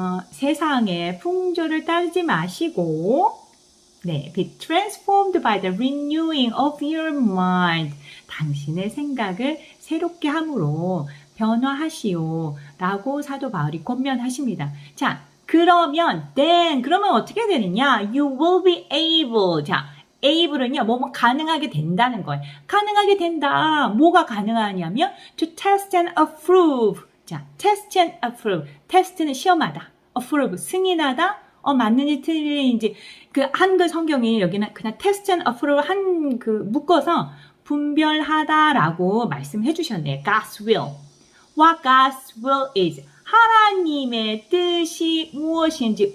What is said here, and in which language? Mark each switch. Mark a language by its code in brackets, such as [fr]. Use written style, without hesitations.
[ko] 세상의 풍조를 따르지 마시고, [en] 네, be transformed by the renewing of your mind. [ko] 당신의 생각을 새롭게 함으로 변화하시오. 라고 사도 바울이 권면하십니다. 자, 그러면 어떻게 되느냐? [en] You will be able. [ko] 자, able은요, 뭐뭐 가능하게 된다는 거예요. 가능하게 된다. 뭐가 가능하냐면, [en] to test and approve. [ko] 자, [en] test and approve. [ko] 테스트는 시험하다. approve, 승인하다. 맞는지 틀린지. 그 한글 성경이 여기는 그냥 [en] test and approve [ko] 묶어서 분별하다라고 말씀해 주셨네요. [en] God's will. What God's will is. [ko] 하나님의 뜻이 무엇인지.